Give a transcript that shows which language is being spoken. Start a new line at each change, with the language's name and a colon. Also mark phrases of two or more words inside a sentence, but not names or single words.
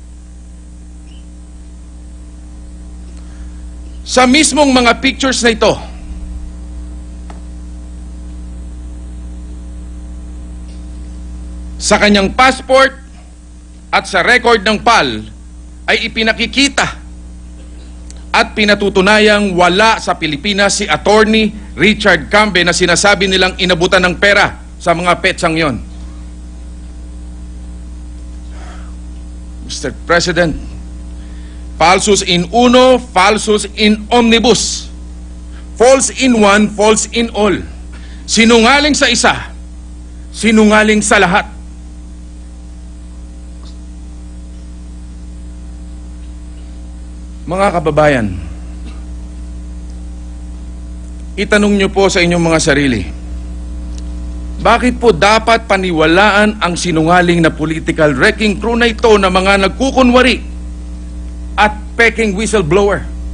Filipino: Sa mismong mga pictures na ito, sa kanyang passport at sa record ng PAL ay ipinakikita at pinatutunayang wala sa Pilipinas si Attorney Richard Cambe na sinasabi nilang inabutan ng pera sa mga petsang yon. Mr. President,
Latin: falsus in uno, falsus in omnibus.
English: False in one, false in all.
Filipino: Sinungaling sa isa, sinungaling sa lahat. Mga kababayan, itanong niyo po sa inyong mga sarili, bakit po dapat paniwalaan ang sinungaling na
English: political wrecking crew
Filipino: na ito na mga nagkukunwari at peking whistleblower?